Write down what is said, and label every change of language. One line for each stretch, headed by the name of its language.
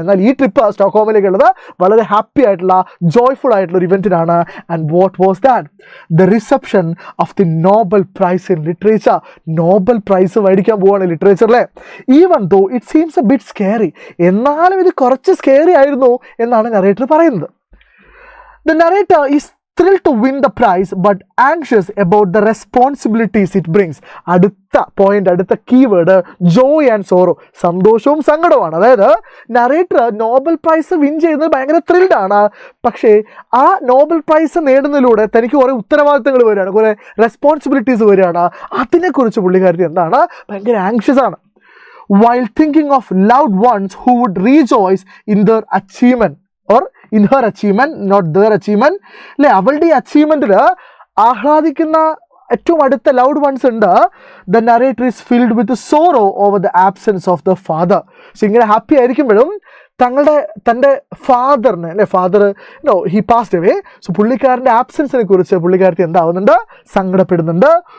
Malayalam: എന്നാൽ ഈ ട്രിപ്പ് സ്റ്റോക്ക്ഹോമിലേക്കുള്ളത് വളരെ ഹാപ്പി ആയിട്ടുള്ള, ജോയ്ഫുൾ ആയിട്ടുള്ള ഒരു ഇവൻറ്റിനാണ്.
English: And what was that? The reception of the Nobel prize in literature.
Malayalam: Nobel prize മേടിക്കാൻ പോവുകയാണ് ലിറ്ററേച്ചറിലെ.
English: Even though it seems a bit scary.
Malayalam: എന്നാലും ഇത് കുറച്ച് സ്കേറി ആയിരുന്നു എന്നാണ് നറേറ്റർ പറയുന്നത്.
English: The narrator is thrilled to win the prize but anxious about the responsibilities it brings.
Malayalam: അടുത്ത point, അടുത്ത കീവേഡ് ജോയ് ആൻഡ് സോറോ. സന്തോഷവും സങ്കടവുമാണ്. അതായത് നറേറ്റർ നോബൽ പ്രൈസ് വിൻ ചെയ്യുന്നത് ഭയങ്കര ത്രിൽഡ് ആണ്. പക്ഷേ ആ നോബൽ പ്രൈസ് നേടുന്നതിലൂടെ തനിക്ക് കുറേ ഉത്തരവാദിത്തങ്ങൾ വരികയാണ്, കുറേ റെസ്പോൺസിബിലിറ്റീസ് വരികയാണ്. അതിനെക്കുറിച്ച് പുള്ളിക്കാരത്തി എന്താണ്, ഭയങ്കര ആങ്ഷ്യസ് ആണ്.
English: While thinking of loved ones who would rejoice in their achievement or in her achievement, not their achievement.
Malayalam: അല്ലേ, അവളുടെ ഈ അച്ചീവ്മെൻറ്റിൽ ആഹ്ലാദിക്കുന്ന ഏറ്റവും അടുത്ത ലൗഡ് വൺസ് ഉണ്ട്.
English: The narrator is filled with sorrow over the absence of the father.
Malayalam: So ഇങ്ങനെ happy ആയിരിക്കുമ്പോഴും തൻ്റെ ഫാദറിന്, അല്ലെ, father
English: He passed away.
Malayalam: So പുള്ളിക്കാരൻ്റെ ആബ്സെൻസിനെ കുറിച്ച് പുള്ളിക്കാരത്തി എന്താവുന്നുണ്ട്, സങ്കടപ്പെടുന്നുണ്ട്.